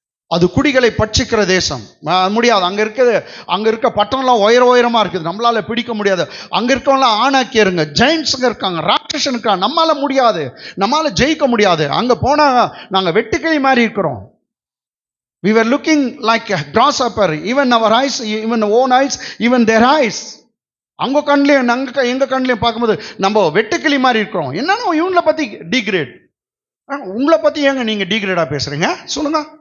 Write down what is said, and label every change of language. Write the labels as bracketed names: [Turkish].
[Tamil] அது குடிகளை பட்சிக்கிற தேசம். முடியாது. அங்க இருக்க பட்டணம்லாம் உயரமா இருக்குது, நம்மளால பிடிக்க முடியாது. அங்க இருக்கவங்களாம் ஆணாக்கிருங்க, ஜெயின்ஸுங்க இருக்காங்க, ராட்சசன் இருக்காங்க, நம்மளால முடியாது, நம்மளால ஜெயிக்க முடியாது. அங்க போனா நாங்க வெட்டுக்கிளி மாதிரி இருக்கிறோம். [English] We were looking like a grasshopper, even our eyes, even our own eyes, even their eyes. [Tamil] அங்க கண்ணிலையும் எங்க கண்ணிலையும் பார்க்கும்போது நம்ம வெட்டுக்கிளி மாதிரி இருக்கிறோம். என்னன்னா இவங்களை பத்தி டிகிரேட். உங்களை பத்தி ஏங்க நீங்க டிகிரேடா பேசுறீங்க சொல்லுங்க?